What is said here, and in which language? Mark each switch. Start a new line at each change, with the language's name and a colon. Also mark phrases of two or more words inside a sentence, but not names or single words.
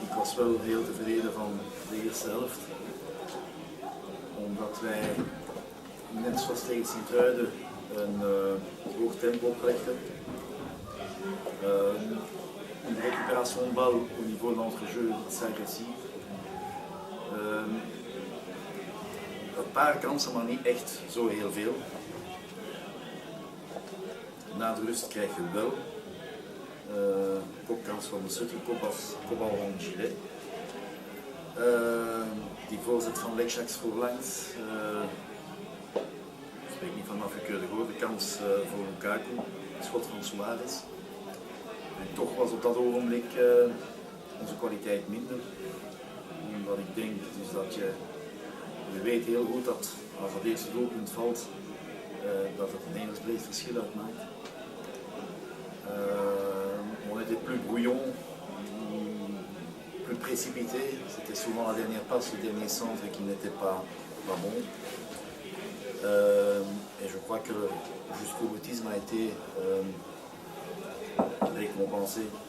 Dutch: was wel heel tevreden van de eerste helft. Omdat wij, net zoals tegen Sint-Truiden, een hoog tempo oplegden.
French: Une récupération de balle au niveau de l'entrejeu
Dutch: is agressief. Een paar kansen, maar niet echt zo heel veel. Na de rust krijg je wel kopkans van de Sutter, kopbal van Gilet. Die voorzet van Lekshaks voorlangs. Ik spreek niet van Mafekeur de Goor, de kans voor Lukaku, het schot van Suarez. En toch was op dat ogenblik onze kwaliteit minder. Wat ik denk is dat je weet heel goed dat als dat eerste doelpunt valt, dat het een hemelsbreed verschil uitmaakt.
French: On était plus brouillon, plus précipité. C'était souvent la dernière passe, le dernier centre qui n'était pas bon. Et je crois que jusqu'au boutisme a été récompensé.